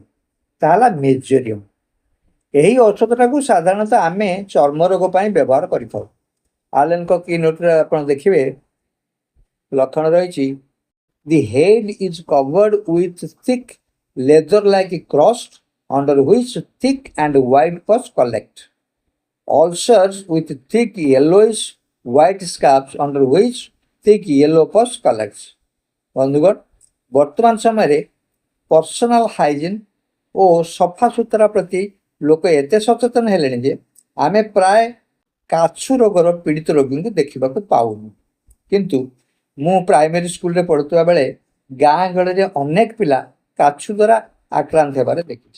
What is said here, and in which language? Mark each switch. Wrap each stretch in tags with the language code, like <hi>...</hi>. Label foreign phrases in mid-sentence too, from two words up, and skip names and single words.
<or>ତାହା ହେଲା ମେଜୋରିୟମ୍। ଏହି ଔଷଧଟାକୁ ସାଧାରଣତଃ ଆମେ ଚର୍ମ ରୋଗ ପାଇଁ ବ୍ୟବହାର କରିଥାଉ। ଆଲେନଙ୍କ କି ନୋଟରେ ଆପଣ ଦେଖିବେ ଲକ୍ଷଣ ରହିଛି,</or> <en>the head is covered with thick leather like crust under which thick and white pus collect. Ulcers with thick yellowish white scabs under which thick yellow pus collects.</en> <or>ବନ୍ଧୁଗଣ, ବର୍ତ୍ତମାନ ସମୟରେ</or> <en>personal hygiene</en> <or>ଓ ସଫାସୁତୁରା ପ୍ରତି ଲୋକ ଏତେ ସଚେତନ ହେଲେଣି ଯେ ଆମେ ପ୍ରାୟ କାଛୁ ରୋଗର ପୀଡ଼ିତ ରୋଗୀଙ୍କୁ ଦେଖିବାକୁ ପାଉନୁ। କିନ୍ତୁ ମୁଁ</or> <en>primary schoolରେ</en> <or>ପଢ଼ୁଥିବା ବେଳେ ଗାଁ ଗହଳିରେ ଅନେକ ପିଲା କାଛୁ ଦ୍ୱାରା ଆକ୍ରାନ୍ତ ହେବାରେ ଦେଖିଛି।</or>